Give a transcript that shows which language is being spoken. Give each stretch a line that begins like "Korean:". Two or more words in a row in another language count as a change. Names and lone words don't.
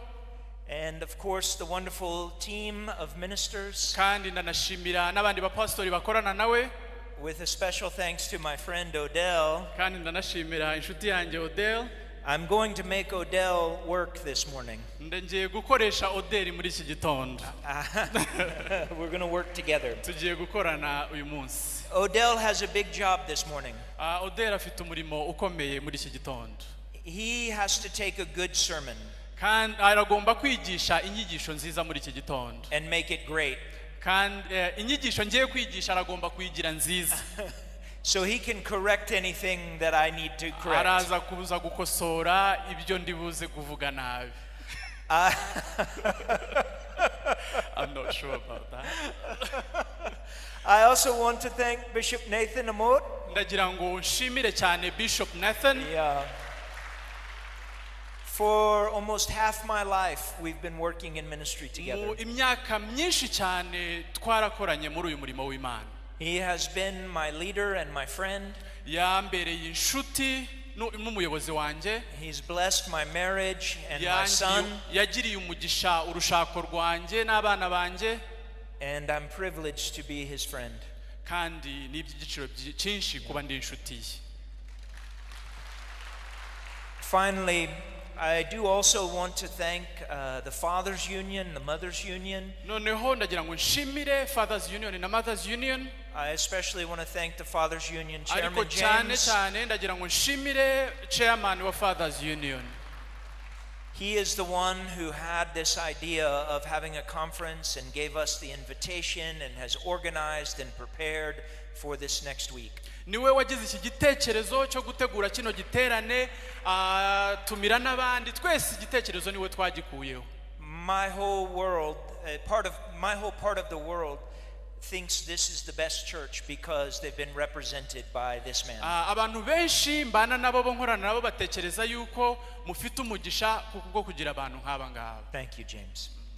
English: And of course the wonderful team of ministers.
Kinyarwanda: kandi ndanashimira n'abandi bapastori bakorana nawe.
English: With a special thanks to my friend Odell.
Kinyarwanda: kandi ndanashimira inshuti yanjye Odell.
English: I'm going to make Odell work this morning.
Kinyarwanda: ngiye gukoresha Odell muri iki gitondo.
English: We're going to work together.
Kinyarwanda: tugiye gukorana uyu munsi.
English: Odell has a big job this morning.
Kinyarwanda: Odell afite umurimo ukomeye muri iki gitondo.
English: He has to take a good sermon
Kinyarwanda: kandi aragomba kwigisha inyigisho nziza muri iki gitondo.
English: and make it great.
Kinyarwanda: kandi inyigisho ngiye kwigisha aragomba kuyigira nziza.
English: So he can correct anything that I need to correct.
Kinyarwanda: araza kuza gukosora ibyo ndibuze kuvuga nabi.
English: I'm not sure about that. I also want to thank Bishop Nathan Amot.
Kinyarwanda: ndagira ngo nshimire cyane Bishop Nathan.
English: Yeah. For almost half my life we've been working in ministry together.
Kinyarwanda: mu imyaka myinshi cyane twarakoranye muri uyu murimo w'Imana.
English: He has been my leader and my friend.
Kinyarwanda: yambereye inshuti n'umuyobozi wanjye.
English: He's blessed my marriage and my son.
Kinyarwanda: yagiriye umugisha urushako rwanjye n'abana banjye.
English: And I'm privileged to be his friend.
Kinyarwanda: kandi n'iby'igiciro cyinshi kuba ndi inshuti ye.
English: Finally, I do also want to thank the Fathers Union, the Mothers Union.
Kinyarwanda: noneho ndagira ngo nshimire Fathers Union na Mothers Union.
English: I especially want to thank the Fathers Union
Kinyarwanda: ariko Chairman cyane James. cyane ndagira ngo nshimire Chairman wa Fathers Union.
English: He is the one who had this idea of having a conference and gave us the invitation and has organized and prepared for this next week.
Kinyarwanda: niwe wagize iki gitekerezo cyo gutegura kino giterane, tumira n'abandi twese igitekerezo niwe twagikuyeho.
English: My whole part of the world thinks this is the best church because they've been represented by this man.
Kinyarwanda: abantu benshi mbana nabo nkorana nabo batekereza yuko mufite umugisha kuko kugira abantu nk'aba ngaba.
English: Thank you, James.